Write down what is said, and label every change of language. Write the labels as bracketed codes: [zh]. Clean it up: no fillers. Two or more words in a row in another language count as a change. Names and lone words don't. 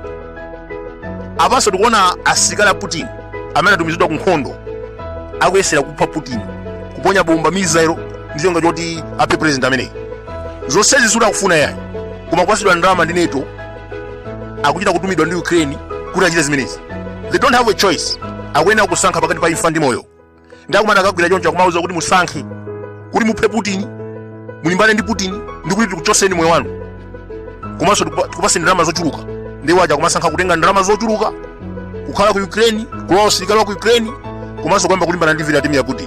[ny] Apanso tikuona asilikali a Putin amene atumizidwa ku nkhondo akuyesera kupha Putin, kuponya bomba missile ndi chonga choti aphe president ameneyi. Zonsezi siakufuna yayi, koma kwasidwa ndalama ndi NATO akuchita kutumidwa ndi Ukraine kuti achite zimenezi. [en] They don't have a choice. [ny] Akuyenera kusankha pakati pa imfa ndi moyo. Ndakumana akagwira choncho akumauza kuti musankhe kuti muphe Putin, mulimbane ndi Putin ndi kuti tikuchoseni moyo wanu. Komanso tikupaseni ndalama zochuluka. Ndiwo aja kumasankha kutenga ndalama zochuluka kukhala ku Ukraine, kulowa usilikali wa ku Ukraine, komanso kuyamba kulimbana ndi Vladimir Putin.